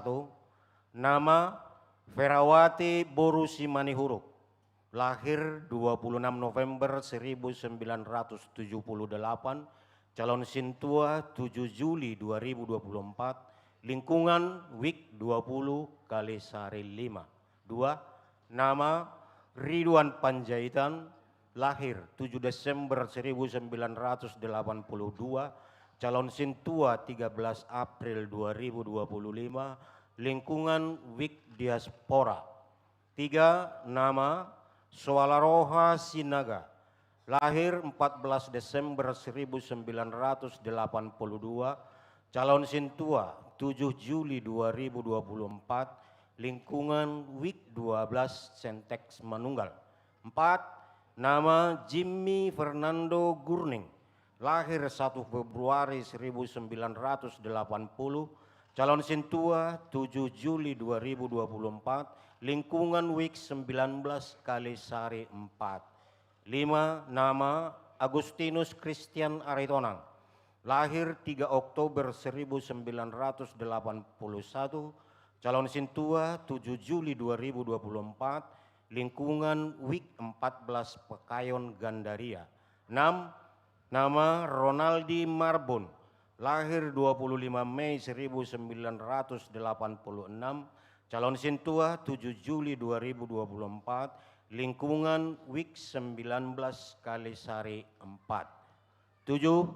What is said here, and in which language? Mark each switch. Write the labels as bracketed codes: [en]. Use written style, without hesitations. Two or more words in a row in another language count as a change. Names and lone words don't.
[id] Nama Ferawati Borusi Manihuruk, lahir 26 November 1978, calon Sintua 7 Juli 2024, lingkungan WIK 20 Kalisari 5. 2. Nama Ridwan Panjaitan, lahir 7 Desember 1982, calon Sintua 13 April 2025, lingkungan WIK Diaspora. 3. Nama Swalaroha Sinaga, lahir 14 Desember 1982, calon Sintua 7 Juli 2024, lingkungan WIK 12 Sentex Manunggal. 4. Nama Jimmy Fernando Gurning, lahir 1 Februari 1980, calon Sintua 7 Juli 2024, lingkungan WIK 19 Kalisari 4. 5. Nama Agustinus Christian Aritonang, lahir 3 Oktober 1981, calon Sintua 7 Juli 2024, lingkungan WIK 14 Pekayon Gandaria. 6. Nama Ronaldi Marbon, lahir 25 Mei 1986, calon Sintua 7 Juli 2024, lingkungan WIK 19 Kalisari 4. 7.